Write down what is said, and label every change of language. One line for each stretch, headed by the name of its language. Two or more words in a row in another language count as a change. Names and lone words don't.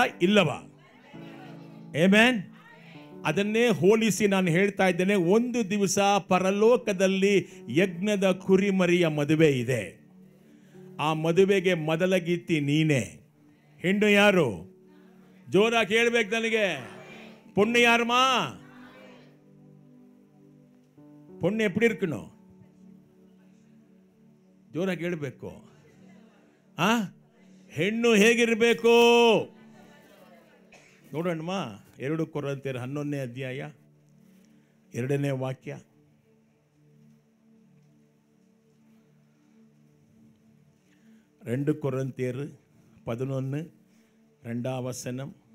Kannada: ಇಲ್ಲವಾ? ಆಮೆನ್. ಅದನ್ನೇ ಹೋಲಿಸಿ ನಾನು ಹೇಳ್ತಾ ಇದ್ದೇನೆ. ಒಂದು ದಿವಸ ಪರಲೋಕದಲ್ಲಿ ಯಜ್ಞದ ಕುರಿಮರಿಯ ಮದುವೆ ಇದೆ. ಆ ಮದುವೆಗೆ ಮೊದಲ ಗೀತಿ ನೀನೇ. ಹೆಣ್ಣು ಯಾರು? ಜೋರಾಗಿ ಹೇಳ್ಬೇಕು ನನಗೆ.
Tamil: பொண்ணு யாருமா? பொண்ணு எப்படி இருக்கணும்?
Kannada: ಜೋರಾಗಿ ಹೇಳ್ಬೇಕು. ಹೆಣ್ಣು ಹೇಗಿರಬೇಕು ನೋಡೋಣಮ್ಮ. 2 ಕೊರಿಂಥಿಯರು 11ನೇ ಅಧ್ಯಾಯ 2ನೇ ವಾಕ್ಯ. 2 ಕೊರಿಂಥಿಯರು 11 2వ ವಚನ.